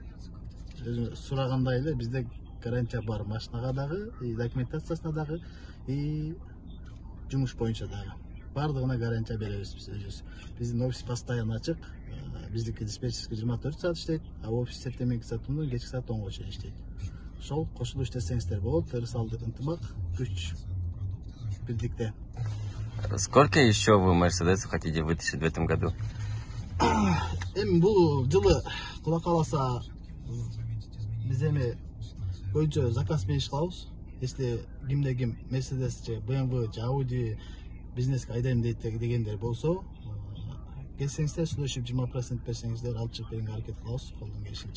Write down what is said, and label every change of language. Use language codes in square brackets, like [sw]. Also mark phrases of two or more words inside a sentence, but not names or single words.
[ky] Өзү сурагандай эле бизде гарантия бар машинага дагы, документациясына дагы, жумуш боюнча дагы. Бардыгына гарантия беребиз биз өзүбүз. Биздин офис постоянно ачык. Биздики диспетчерский 24 саат иштейт, а офис эртеменки саатынан кечки саат 10го чейин иштейт. Ошол кошулуп иштесеңиздер болот. Ырысалдык ынтымак, күч бирдикте. [ru] Сколько еще вы Mercedes хотите вытащить в этом году? [ky] Эми бул жылы Кудай кааласа биз эми көбүнчө заказ менен иш кылабыз. Если кимде ким Mercedes же BMW же Audi бизнеске айдайм дейт дегендер болсо, келсеңиздер сүйлөшүп 20% берсеңиздер алып чыгып бергенге аракет кылабыз колдон келишинче.